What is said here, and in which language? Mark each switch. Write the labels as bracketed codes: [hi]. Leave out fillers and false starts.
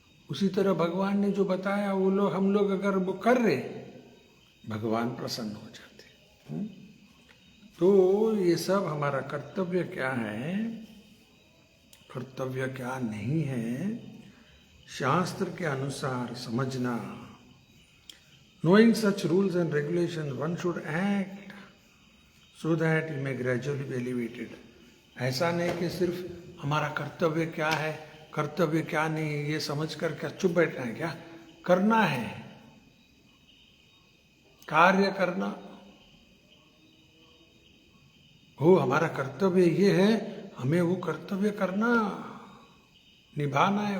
[hi] उसी तरह भगवान ने जो बताया वो लोग, हम लोग अगर वो कर रहे, भगवान प्रसन्न हो जाते। तो ये सब हमारा कर्तव्य क्या है, कर्तव्य क्या नहीं है, शास्त्र के अनुसार समझना। [en] Knowing such rules and regulations, one should act so that he may gradually be elevated. [hi] ऐसा नहीं कि सिर्फ हमारा कर्तव्य क्या है, कर्तव्य क्या नहीं, ये समझ कर क्या चुप बैठना है, क्या करना है, कार्य करना हो। हमारा कर्तव्य ये है, हमें वो कर्तव्य करना, निभाना है।